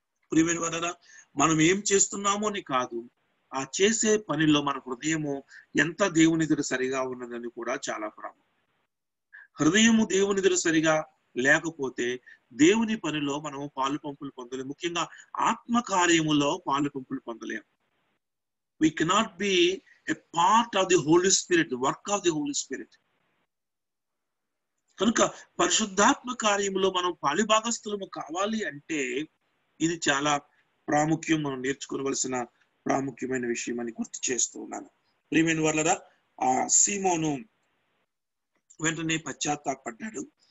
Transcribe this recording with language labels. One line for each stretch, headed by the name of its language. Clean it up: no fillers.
Telugu: ప్రియమైన వారరా, మనం ఏం చేస్తున్నామో అని కాదు, ఆ చేసే పనిలో మన హృదయము ఎంత దేవుని ఎదుట సరిగా ఉన్నదని కూడా చాలా ప్రాముఖ్యం. హృదయము దేవుని ఎదుట సరిగా లేకపోతే దేవుని పనిలో మనము పాలు పంపులు పొందలేము. ముఖ్యంగా ఆత్మ కార్యములో పాలు పంపులు పొందలేము.
English: We cannot be a part of the Holy Spirit, the work of the Holy Spirit.
Telugu: కనుక పరిశుద్ధాత్మ కార్యములో మనం పాలిభాగస్థులము కావాలి అంటే ఇది చాలా ప్రాముఖ్యం, మనం నేర్చుకోవలసిన ప్రాముఖ్యమైన విషయం అని గుర్తు చేస్తూ ఉన్నాను. ప్రియమైన వాళ్ళరా, ఆ సీమోను వెంటనే పశ్చాత్తాపడ్డాడు.